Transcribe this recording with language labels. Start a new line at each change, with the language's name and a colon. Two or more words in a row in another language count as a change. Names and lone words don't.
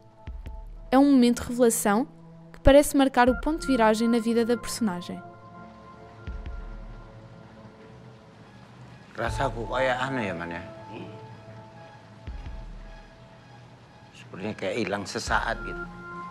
Portuguese: É um momento de revelação que parece marcar o ponto de viragem na vida da personagem.
Indonesian: Rasaku kayak anu ya, Man ya. Sepertinya kayak hilang sesaat gitu.